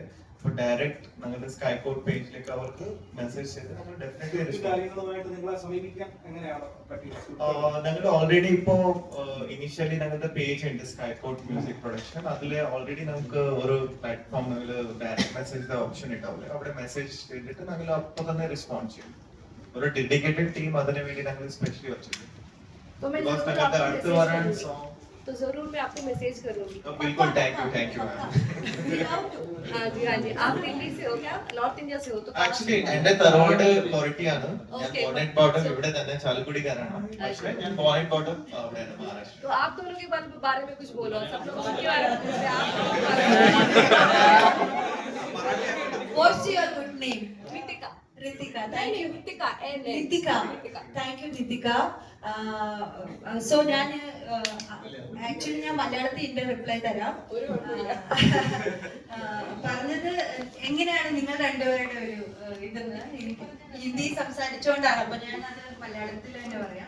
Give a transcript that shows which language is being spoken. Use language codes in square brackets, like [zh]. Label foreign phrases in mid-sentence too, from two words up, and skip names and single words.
[ml] അപ്പൊ ഡയറക്റ്റ് ഞങ്ങളുടെ സ്കൈകോഡ് പേജിലേക്ക് അവർക്ക് മെസ്സേജ് ചെയ്ത് നമ്മൾ ഡെഫിനറ്റ്ലി ഞങ്ങൾ ഓൾറെഡി ഇപ്പോ ഇനിഷ്യലി ഞങ്ങളുടെ പേജ് ഉണ്ട് സ്കൈകോഡ് മ്യൂസിക് പ്രൊഡക്ഷൻ. അതിൽ ഓൾറെഡി നമുക്ക് ഒരു പ്ലാറ്റ്ഫോമിൽ [en] direct message option [ml] ഉണ്ടാവില്ല, അവിടെ മെസ്സേജ് ചെയ്തിട്ട് ഞങ്ങൾ അപ്പൊ തന്നെ റെസ്പോണ്ട് ചെയ്യും. ഒരു [en] dedicated team [ml] അതിനു വേണ്ടി ഞങ്ങൾ സ്പെഷ്യലി വെച്ചിട്ടുണ്ട്. ഞങ്ങളുടെ അടുത്ത് വരാൻ [hi] तो जरूर मैं आपको मैसेज करूंगी. [en] बिल्कुल, thank you ma'am. [hi] हाँ जी, आप दिल्ली से हो क्या? नॉर्थ इंडिया से हो? तो [ml] ആക്ച്വലി എന്റെ തറവാട് കൊരട്ടിയാണ്. ഞാൻ ബോണറ്റ് ബോട്ടം ഇവിടെ തന്നെ ചാലക്കുടിക്കാരാണ്, പക്ഷേ ഞാൻ ബോണറ്റ് ബോട്ടം അവിടെയാണ്, മഹാരാഷ്ട്ര. [hi] तो आप दोनों के बारे में कुछ बोलो. सब लोग के बारे में पूछ रहे हैं. [en] What's your good name? रितिका. Ritika. Thank you. रितिका. Ritika. Thank you, Ritika. [ml] സോ ഞാൻ ആക്ച്വലി ഞാൻ മലയാളത്തിൽ ഇതിന്റെ റിപ്ലൈ തരാം. പറഞ്ഞത് എങ്ങനെയാണ് നിങ്ങൾ രണ്ടുപേരുടെ ഒരു ഇതെന്ന് എനിക്ക് ഹിന്ദി സംസാരിച്ചുകൊണ്ടാണ്, അപ്പൊ ഞാൻ അത് മലയാളത്തിൽ തന്നെ പറയാം.